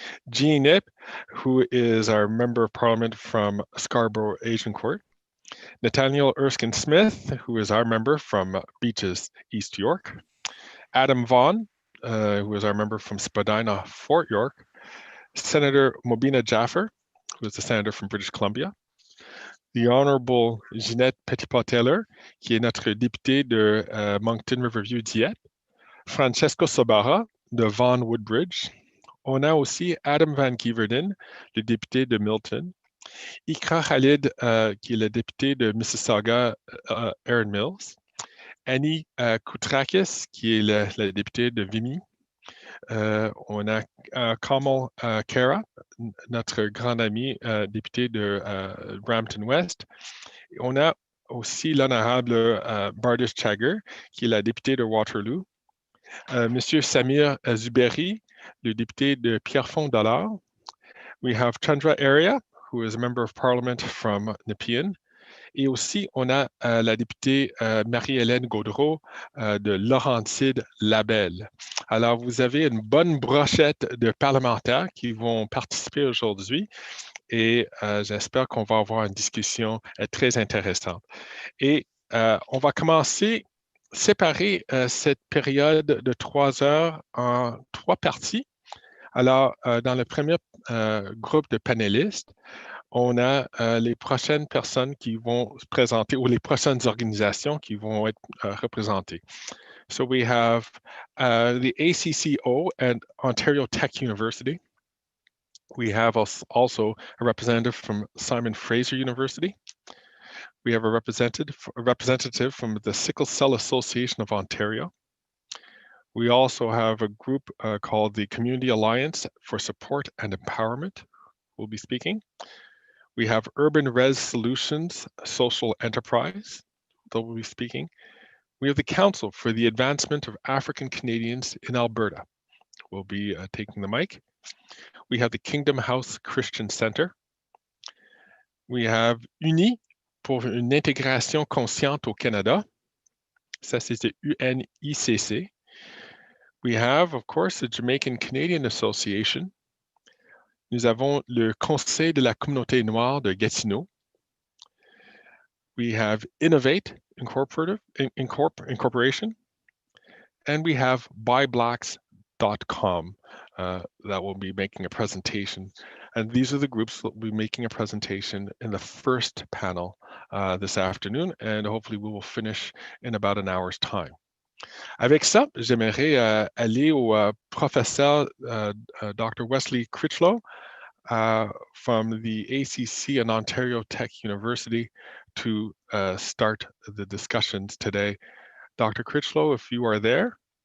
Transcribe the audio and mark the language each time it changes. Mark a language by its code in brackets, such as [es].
[en] Jean Ip, who is our Member of Parliament from Scarborough Agincourt. Nathaniel Erskine-Smith, who is our member from Beaches, East York. Adam Vaughan, who is our member from Spadina, Fort York. Senator Mobina Jaffer, who is the senator from British Columbia. The Honorable [fr] Ginette Petitpas-Taylor, qui est notre député de Moncton Riverview Dieppe. Francesco Sobara, de Vaughan Woodbridge. On a aussi Adam Van Giverden, le député de Milton. Ikra Khalid, qui est le député de Mississauga, Erin Mills. Annie Koutrakis, qui est la députée de Vimy. On a Kamal Kara, notre grand ami député de Brampton West. On a aussi l'honorable Bardish Chagger, qui est la députée de Waterloo. Monsieur Samir Zuberi, le député de Pierrefonds-Dollard. [en] We have Chandra Arya, who is a Member of Parliament from Nepean. [fr] Et aussi, on a la députée Marie-Hélène Gaudreau de Laurentide-Labelle. Alors, vous avez une bonne brochette de parlementaires qui vont participer aujourd'hui et j'espère qu'on va avoir une discussion très intéressante. Et on va commencer, séparer cette période de 3 heures en 3 parties. Alors, dans le premier groupe de panélistes, on a les prochaines personnes qui vont se présenter ou les prochaines organisations qui vont être représentées. [en] So we have the ACCO and Ontario Tech University. We have also a representative from Simon Fraser University. We have a representative from the Sickle Cell Association of Ontario. We also have a group called the Community Alliance for Support and Empowerment, who will be speaking. We have Urban Res Solutions Social Enterprise, that will be speaking. We have the Council for the Advancement of African Canadians in Alberta, will be taking the mic. We have the Kingdom House Christian Center. We have Uni pour une intégration consciente au Canada. [fr] Ça, c'est the UNICC. [en] We have, of course, the Jamaican Canadian Association. [fr] Nous avons le Conseil de la communauté noire de Gatineau. [en] We have Innovate Incorporation. And we have buyblacks.com that will be making a presentation. And these are the groups that will be making a presentation in the first panel this afternoon. And hopefully we will finish in about an hour's time. [fr] Avec ça, j'aimerais aller au professeur Dr. [en] Wesley Critchlow from the ACC and Ontario Tech University to start the discussions today. Dr. Critchlow, if you are there.